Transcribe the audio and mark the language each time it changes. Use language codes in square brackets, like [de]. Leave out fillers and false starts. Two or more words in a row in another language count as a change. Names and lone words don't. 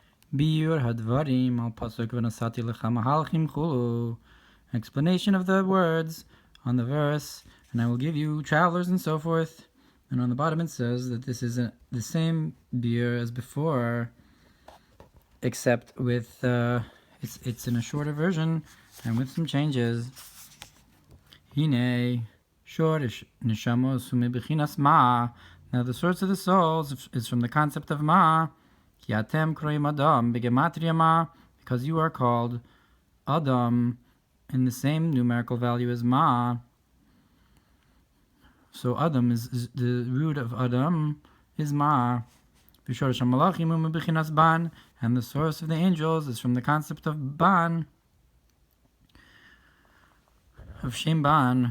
[he] ביאור הדברים על פסוק ונתתי לך מהלכים כולו. [en] Explanation of the words on the verse, and I will give you travelers and so forth. And on the bottom it says that this is the same Biur as before, except with it's in a shorter version and with some changes. [he] הנה שורש נשמות ומבחינת מה. [en] Now the source of the souls is from the concept of ma. [he] כי אתם קרואים אדם בגימטריא מה, [en] because you are called Adam in the same numerical value as ma. So Adam is the root of Adam is ma. [he] ושורש מלאכים ומבחינת בן, [en] and the source of the angels is from the concept of ban, of [he] שם בן.